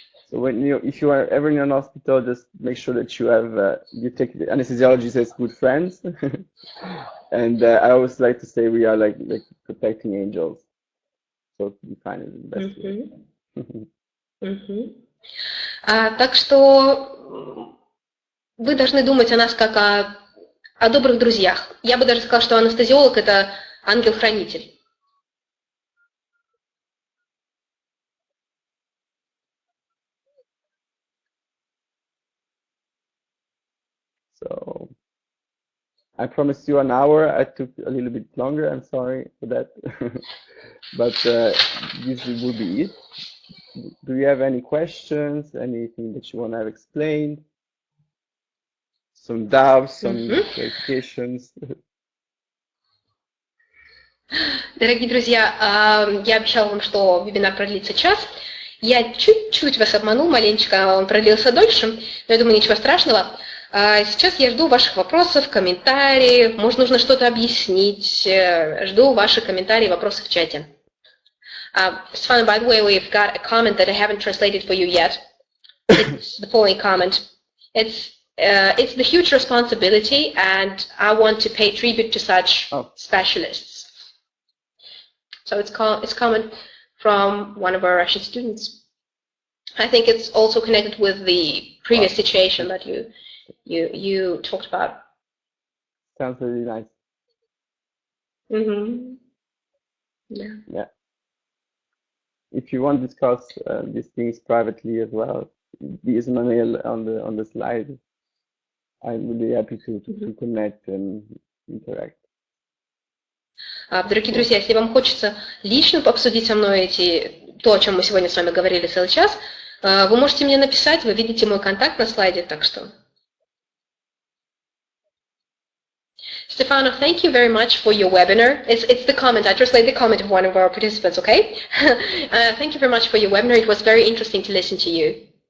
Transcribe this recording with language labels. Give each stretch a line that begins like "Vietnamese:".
English: So if you are ever in an hospital, just make sure that you take the anesthesiologists as good friends. And I always like to say we are like protecting angels. So you find it the best way.
Russian: Так что вы должны думать о нас как о добрых друзьях. Я бы даже сказала, что анестезиолог – это ангел-хранитель.
English: So I promised you an hour. I took a little bit longer. I'm sorry for that. But this will be it. Do you have any questions? Anything that you want to have explained? Some doubts, some clarifications?
Russian: Дорогие друзья, я обещала вам, что вебинар продлится час. Я чуть-чуть вас обманул, маленечко он продлился дольше, но я думаю, ничего страшного. Сейчас я жду ваших вопросов, комментариев, может, нужно что-то объяснить. Жду ваши комментарии и вопросы в чате.
English: Stefano, by the way, we've got a comment that I haven't translated for you yet. It's the following comment. It's the huge responsibility, and I want to pay tribute to such specialists. So it's comment from one of our Russian students. I think it's also connected with the previous situation that you talked about. Sounds really nice. Yeah. If you want to discuss these things privately as well, use my mail on the slide. I'm really happy to connect and interact.
Russian: Дорогие друзья, если вам хочется лично обсудить со мной то, о чем мы сегодня с вами говорили целый час, вы можете мне написать, вы видите мой контакт на слайде, так что.
English: Stefano, thank you very much for your webinar. It's the comment. I translate the comment of one of our participants, okay? Thank you very much for your webinar. It was very interesting to listen to you.